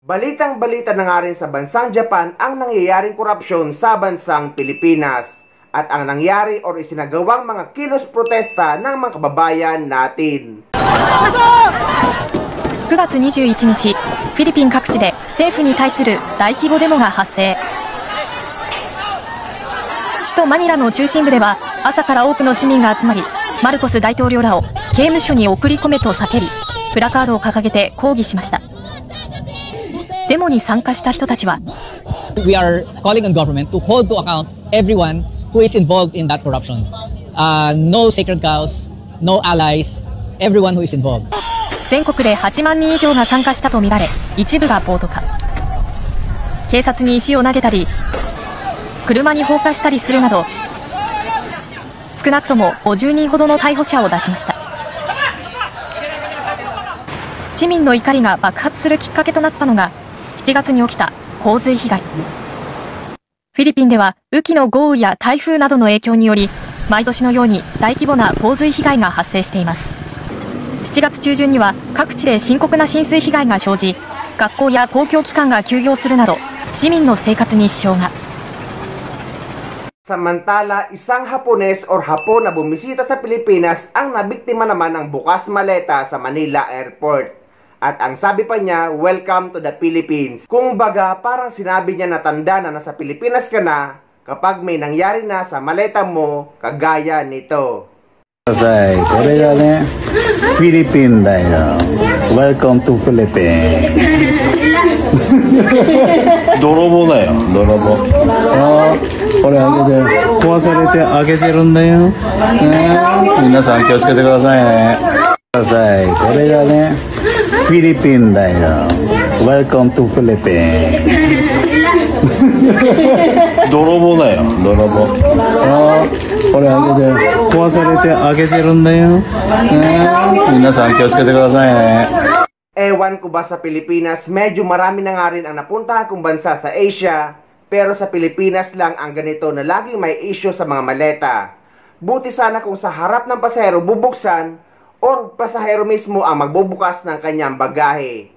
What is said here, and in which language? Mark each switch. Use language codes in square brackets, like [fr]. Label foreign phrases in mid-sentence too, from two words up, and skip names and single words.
[tl] Balitang-balita na nga rin sa bansang Japan ang nangyayaring korupsyon sa bansang Pilipinas at ang nangyari o isinagawang mga kilos protesta ng mga kababayan natin. [ja] 9 月21日、フィリピン各地で政府に対する大規模デモが発生。首都マニラの中心部では朝から多くの市民が集まり、マルコス大統領らを刑務所に送り込めと叫び、プラカードを掲げて抗議しました。デモに参加した人たちは [en] We are calling on government to hold to account everyone who is involved in that corruption. No sacred cows, no allies, everyone who is involved. [ja] 全国で8万人以上が参加したとみられ、一部が暴徒化。警察に石を投げたり、車に放火したりするなど、少なくとも50人ほどの逮捕者を出しました。市民の怒りが爆発するきっかけとなったのが、7月に起きた洪水被害。フィリピンでは雨季の豪雨や台風などの影響により、毎年のように大規模な洪水被害が発生しています。7月中旬には各地で深刻な浸水被害が生じ、学校や公共機関が休業するなど、市民の生活に支障が。 [tl] Samantala, isang Hapones or Hapon na bumisita sa Pilipinas ang nabiktima naman ng bukas maleta sa Manila Airport. At ang sabi pa niya, [en] welcome to the Philippines. [tl] Kung baga, parang sinabi niya na tanda na nasa Pilipinas ka na kapag may nangyari na sa maleta mo, kagaya nito. [ja] これがね、フィリピンだよ。 [en] Welcome to Philippines。 [ja] 泥棒だよ、泥棒。これ開けて、壊されて開けてるんだよ。皆さん気をつけてくださいね。これがね、フィリピンだよ。 [en] Welcome to Philippines。 [ja] 泥棒だよ、泥棒。これ開けて、壊されて開けてるんだよ。皆さん気をつけてくださいね。 [tl] Ewan ko ba sa Pilipinas, medyo marami na nga rin ang napuntahan kong bansa sa Asia, pero sa Pilipinas lang ang ganito na laging may issue sa mga maleta. Buti sana kung sa harap ng pasahero bubuksan o pasahero mismo ang magbubukas ng kanyang bagahe.